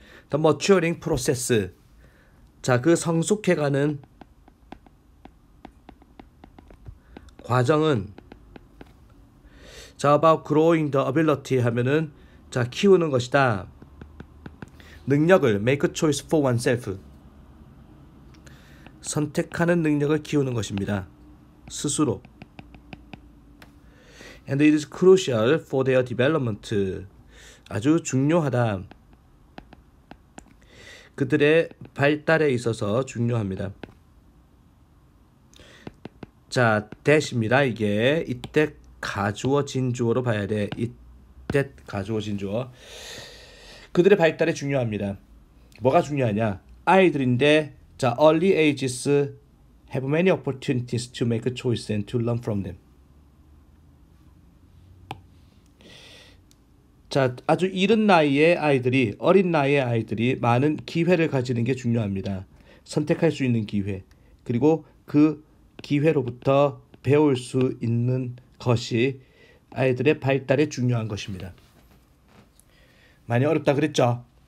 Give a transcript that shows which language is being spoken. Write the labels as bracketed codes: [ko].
[en] The maturing process [ko] 자 그 성숙해가는 과정은 자 [en] about growing the ability [ko] 하면은 자 키우는 것이다. 능력을 [en] make a choice for oneself [ko] 선택하는 능력을 키우는 것입니다. 스스로. [en] And it is crucial for their development. [ko] 아주 중요하다. 그들의 발달에 있어서 중요합니다. 자, [en] that [ko] 입니다. 이게 이때 가주어진 주어로 봐야 돼. 이때 가주어진 주어. 그들의 발달에 중요합니다. 뭐가 중요하냐? 아이들인데 자, [en] early ages have many opportunities to make a choice and to learn from them. [ko] 자, 아주 이른 나이의 아이들이, 어린 나이의 아이들이 많은 기회를 가지는 게 중요합니다. 선택할 수 있는 기회. 그리고 그 기회로부터 배울 수 있는 것이 아이들의 발달에 중요한 것입니다. 많이 어렵다 그랬죠?